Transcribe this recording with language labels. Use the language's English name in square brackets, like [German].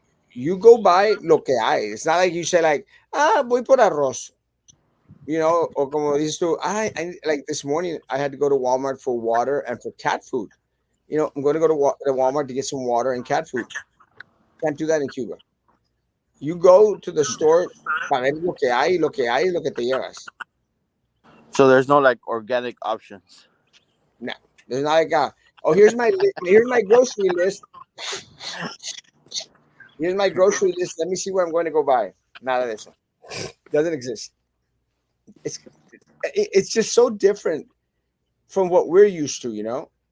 [English] you go buy [Spanish] lo que hay. [English] It's not like you say like, [Spanish] voy por arroz. [English] or [Spanish] como dices tú, [English] I like this morning I had to go to Walmart for water and for cat food. I'm going to go to Walmart to get some water and cat food. Can't do that in Cuba. You go to the store, [Spanish] para ver lo que hay, lo que hay, lo que te llevas. [English] So there's no like organic options. No, there's not like, oh, here's my grocery list. Here's my grocery list. Let me see what I'm going to go buy. [Spanish] Nada de eso. [English] Doesn't exist. It's it's just so different from what we're used to.